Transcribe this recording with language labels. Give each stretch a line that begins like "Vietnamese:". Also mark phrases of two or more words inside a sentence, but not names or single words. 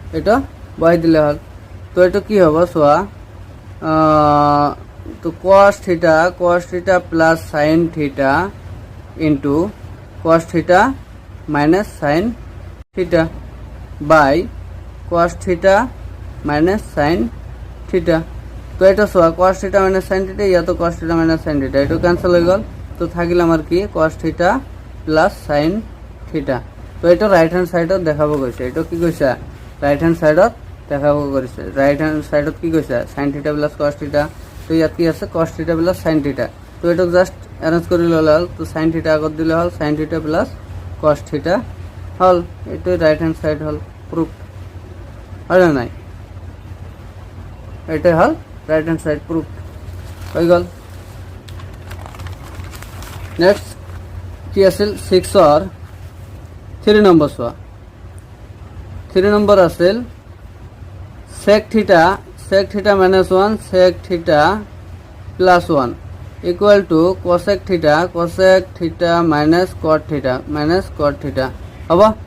Assamese: তো এটা কি হবে সোয়া তো
English: cos theta plus sin theta into cos theta minus sin theta by cos theta minus sin theta
Assamese: তো এটা সোয়া
English: cos theta minus sin
Assamese: থিটা ইয়া তো
English: cos theta minus sin theta
Assamese: এটা ক্যান্সেল হয়ে গেল তো থাকিল আমার কি
English: cos theta plus sin theta
Assamese: তো এটা
English: right hand
Assamese: সাইডত দেখাবো গৈছে এটা কি কৈছে
English: right hand
Assamese: সাইডত দেখাবো কৰিছে
English: right hand
Assamese: সাইডত কি কৈছে
English: sin theta plus cos theta
Assamese: তো ইয়াত কি আছে
English: cos theta plus sin theta
Assamese: তো এটা
English: just arrange
Assamese: কৰি ললে হল তো
English: sin theta
Assamese: আগত দিলে হল
English: sin theta plus cos theta
Assamese: হল এটা
English: right hand side
Assamese: হল প্রুফ হল নাই এটা হল
English: right hand side
Assamese: প্রুফ হয়ে গেল নেক্সট কি আছিল 6 আর 3 নম্বর সোয়া 3 নম্বর আছিল
English: sec theta minus 1 sec theta plus 1 equal to cosec theta minus cot theta
Assamese: হবা